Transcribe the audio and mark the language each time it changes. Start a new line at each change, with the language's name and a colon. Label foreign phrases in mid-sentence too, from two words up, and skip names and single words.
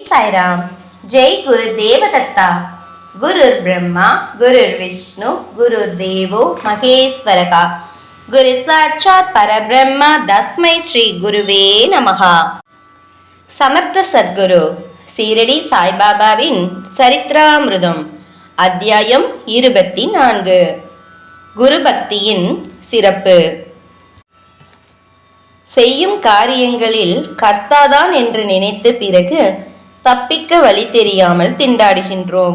Sanskrit: साईराम। जय गुरुदेव दत्ता। गुरुर् ब्रह्मा गुरुर् विष्णु गुरुर्देवो महेश्वरः। गुरु साक्षात् परब्रह्म तस्मै श्री गुरुवे नमः। समर्थ सद्गुरु
Tamil: சீரடி சாய்பாபாவின் சரித்திராமிருதம் அத்தியாயம் 24 குரு பக்தியின் சிறப்பு. செய்யும் காரியங்களில் கர்த்தாதான் என்று நினைத்து பிறகு தப்பிக்க வழி தெரியாமல் திண்டாடுகின்றோம்.